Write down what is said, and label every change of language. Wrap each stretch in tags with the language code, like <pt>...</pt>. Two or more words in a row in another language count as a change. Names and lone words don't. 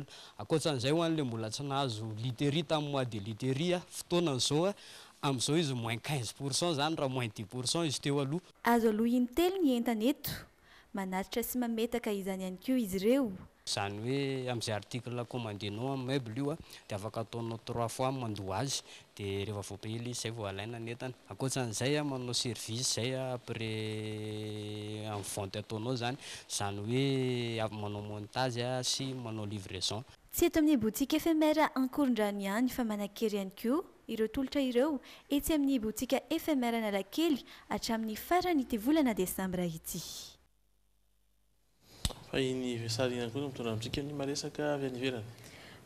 <mg>Akoatsan'izay ho an'ilay mbola tsy nahazo literie tamin'ny</mg> <fr>mois de literie</fr> <mg>fotoanan'izao amin'izao izy moins 15% zany raha moins 10% izy teo aloha. Azo aloha intelo ny entana eto. Manatitra sy mametaka izany ihany koa izy ireo. Zany hoe amin'izay article commandinao amin'ny meuble io dia afaka ataonao 3 fois mandoa azy dia rehefa voapahila izy zay vao alaina ny entana. Akoatsan'izay manao service zay</mg> <fr>après en vente</fr> <mg>ataonao zany hoe manao montage sy manao livraison. Tsy eto amin'ny</mg> <fr>boutique éphémère</fr> <mg>Ankorondrano ihany fa manakery ihany koa ireo tolotra ireo etsy amin'ny</mg> <fr>boutique éphémère</fr> <mg>Analakely hatramin'ny farany ity volana Desambra ity. Fa iny sary ihany koa mitondra amintsika ny maresaka avy any ivelany.</mg>